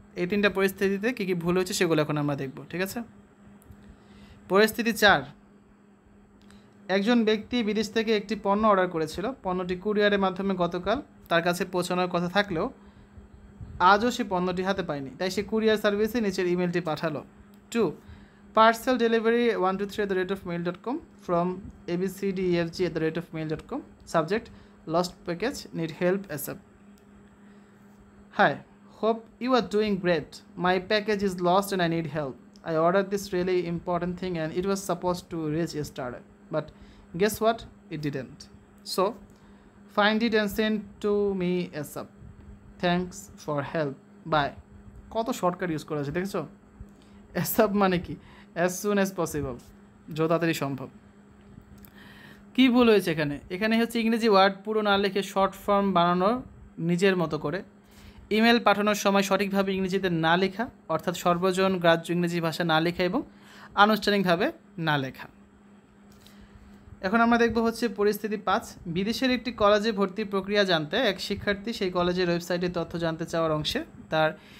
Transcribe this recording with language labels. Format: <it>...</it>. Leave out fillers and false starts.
<bn>এই 3টা পরিস্থিতিতে কী কী ভুল হয়েছে সেগুলো এখন আমরা দেখব। ঠিক আছে। পরিস্থিতি 4, একজন ব্যক্তি বিদেশ থেকে একটি পণ্য অর্ডার করেছিল। পণ্যটি কুরিয়ারের মাধ্যমে গতকাল তার কাছে পৌঁছানোর কথা থাকলেও আজও সে পণ্যটি হাতে পায়নি, তাই সে কুরিয়ার সার্ভিসে নিচের ইমেলটি পাঠালো।</bn> <en>2, parcel delivery 123@mail.com from abcdefg@mail.com. Subject, lost package, need help ASAP. Hi, hope you are doing great. My package is lost and I need help. I ordered this really important thing and it was supposed to reach yesterday, but guess what? It didn't. So find it and send to me ASAP. Thanks for help. Bye.</en> <bn>কত shortcut use করা আছে দেখেছো? ASAP মানে কি?</bn> <en>as soon as possible,</en> <bn>যত তাড়াতাড়ি সম্ভব। কী ভুল হয়েছে এখানে? এখানে ইংরেজি ওয়ার্ড পুরো না লিখে শর্ট ফর্ম বানানোর নিজের মতো করে, ইমেল পাঠানোর সময় সঠিকভাবে ইংরেজিতে না লেখা অর্থাৎ সর্বজন গ্রাহ্য ইংরেজি ভাষা না লেখা এবং আনুষ্ঠানিকভাবে না লেখা। এখন আমরা দেখব পরিস্থিতি 5, বিদেশের একটি কলেজে ভর্তির প্রক্রিয়া জানতে এক শিক্ষার্থী সেই কলেজের ওয়েবসাইটে তথ্য জানতে চাওয়ার অংশে তার</bn>